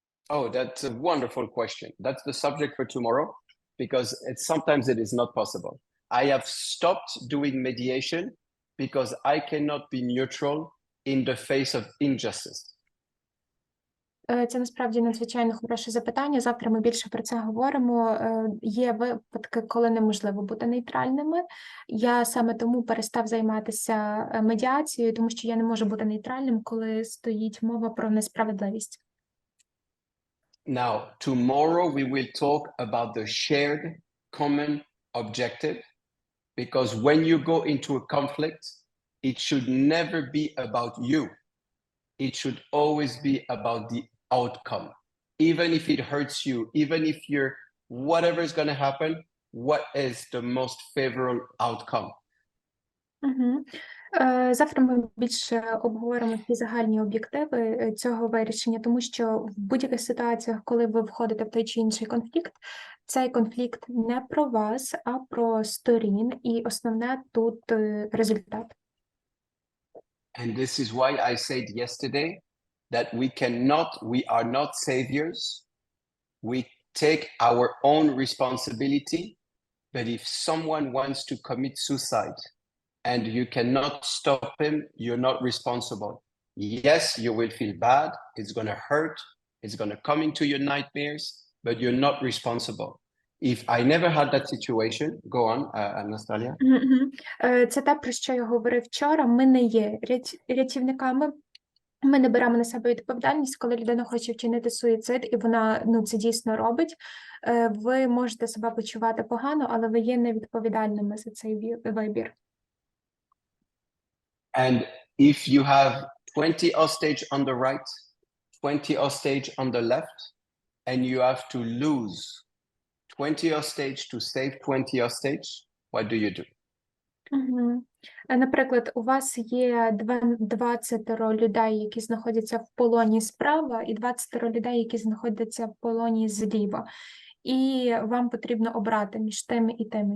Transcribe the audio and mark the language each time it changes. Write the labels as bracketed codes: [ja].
[en] Oh, that's a wonderful question. That's the subject for tomorrow, because sometimes it is not possible. I have stopped doing mediation because I cannot be neutral in the face of injustice. [uk] Це насправді надзвичайно хороше запитання. Завтра ми більше про це говоримо. Є випадки, коли неможливо бути нейтральними. Я саме тому перестав займатися медіацією, тому що я не можу бути нейтральним, коли стоїть мова про несправедливість. [en] Now, tomorrow we will talk about the shared common objective, because when you go into a conflict, it should never be about you. It should always be about the outcome. Even if it hurts you, even if you're, whatever is going to happen, what is the most favorable outcome? [uk] Завтра ми більше обговоримо ті загальні об'єктиви цього вирішення, тому що в будь-яких ситуаціях, коли ви входите в той чи інший конфлікт, цей конфлікт не про вас, а про сторін, і основне тут результат. [en] And this is why I said yesterday that we are not saviors. We take our own responsibility, but if someone wants to commit suicide and you cannot stop him, you're not responsible. Yes, you will feel bad, it's going to hurt, it's going to come into your nightmares, but you're not responsible. If I never had that situation, go on, Anastasia. [uk] Це те, про що я говорив вчора. Ми не є рятівниками. Ми не беремо на себе відповідальність, коли людина хоче вчинити суїцид, і вона це дійсно робить. Ви можете себе почувати погано, але ви є невідповідальними за цей вибір. [en] And if you have 20 hostage on the right, 20 hostage on the left, and you have to lose 20 hostage to save 20 hostage, what do you do? [uk] Наприклад, у вас є 20 людей, які знаходяться в полоні справа, і 20 людей, які знаходяться в полоні зліва. І вам потрібно обрати між тими і тими.